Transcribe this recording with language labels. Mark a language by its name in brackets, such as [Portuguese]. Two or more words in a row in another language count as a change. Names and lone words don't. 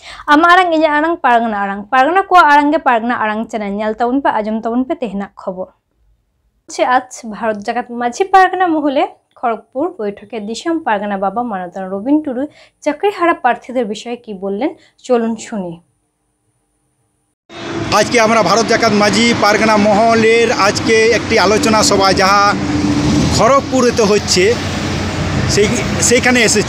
[Santali] Ama arang inya arang pargana ko arang ge pargana arang channel nyal taun pe ajam taun pe tehna [Bangla] খবর আজ ভারত জাগাত মাঝি পারগানা মহলে খড়গপুর বৈঠকে দিশাম পারগানা বাবা মানদান রবিন টুডু চাকরিহারা প্রার্থীদের বিষয়ে কি বললেন চলুন শুনি। আজকে আমরা ভারত জাকাত মাঝি পারগানা মহলের আজকে একটি আলোচনা সভা যাহা খড়গপুরেতে হচ্ছে সেইখানে এসেছি।